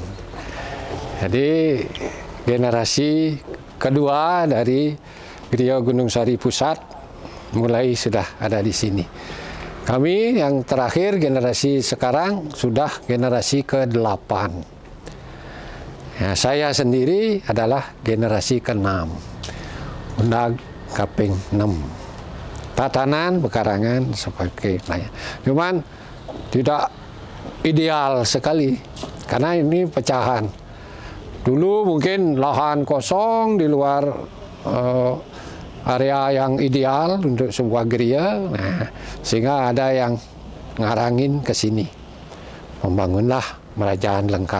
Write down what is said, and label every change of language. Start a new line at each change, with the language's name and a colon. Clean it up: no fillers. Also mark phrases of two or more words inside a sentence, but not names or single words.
Indonesian: Jadi generasi kedua dari Griya Gunung Sari Pusat mulai sudah ada di sini. Kami yang terakhir, generasi sekarang, sudah generasi ke-8. Ya, saya sendiri adalah generasi ke-6.
Balinese: Undag kaping
Indonesian: 6. Tatanan, pekarangan, sebagainya. Cuman tidak ideal sekali, karena ini pecahan. Dulu mungkin lahan kosong di luar area yang ideal untuk sebuah gereja, sehingga ada yang ngarangin ke sini, membangunlah kerajaan lengkap.